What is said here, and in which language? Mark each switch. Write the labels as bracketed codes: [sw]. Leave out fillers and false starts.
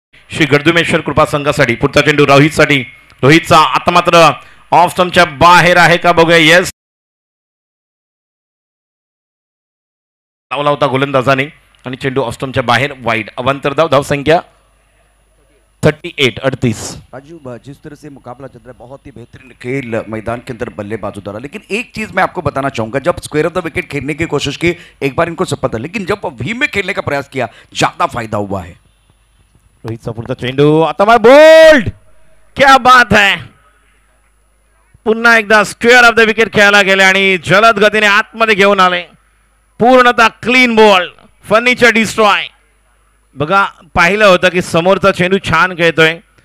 [mr] श्री गडदुमेश्वर कृपा संघासाठी पुढचा चेंडू रोहितसाठी. रोहितचा आता मात्र ऑफ स्टंपच्या बाहेर आहे का बघूया. येस, लावला होता गोलंदाजाने आणि चेंडू ऑफ स्टंपच्या बाहेर, वाईड. अवांतर धावसंख्या 38. [hi] राजू, जिस तरह से मुकाबला चल रहा है, बहुत ही बेहतरीन खेल मैदान के अंदर बल्लेबाजों द्वारा. लेकिन एक चीज मैं आपको बताना चाहूंगा, जब स्क्वायर ऑफ द विकेट खेलने की कोशिश की, एक बार इनको सब पता, लेकिन जब वी में खेलने का प्रयास किया ज्यादा फायदा हुआ है. [mr] रोहितचा पुढचा चेंडू आता माय बोल्ड. [hi] क्या बात है. [mr] पुन्हा एकदा स्क्वेअर ऑफ द विकेट खेळायला गेले आणि जलद गतीने आतमध्ये घेऊन आले. पूर्णतः क्लीन बॉल, फर्निचर डिस्ट्रॉय. बघा पाहिलं होतं की समोरचा चेंडू छान खेळतोय.